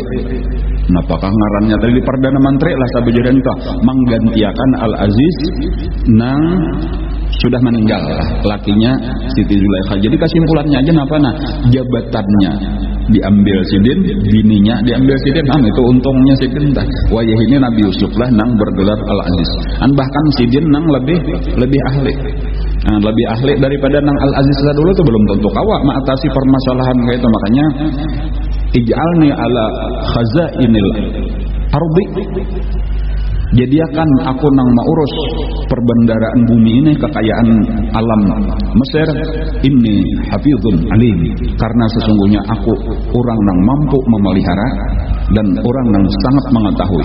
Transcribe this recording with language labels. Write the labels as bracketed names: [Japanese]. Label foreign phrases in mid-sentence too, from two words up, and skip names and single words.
[Banjar] Apakah ngarannya tadi perdana menteri lah sabejaran itu menggantikan Al-Aziz nang sudah meninggal lakinya Siti Zulaikha. Jadi kesimpulannya aja apa jabatannya diambil Sidin, bininya diambil Sidin. Itu untungnya Sidin dah. Wayah ini Nabi Yusuf lah nang bergelar Al-Aziz. Bahkan Sidin nang lebih ahli. Lebih ahli daripada nang Al-Aziz dulu tuh belum tentu kawak mengatasi permasalahan kayak itu. [Arabic] Makanya اجعلني على خزائن الأرض. [Banjar] Jadikan aku nang maurus perbendaraan bumi ini kekayaan alam Mesir ini [Arabic] حفيظ عليم [Banjar] karena sesungguhnya aku orang nang mampu memelihara dan orang nang sangat mengetahui.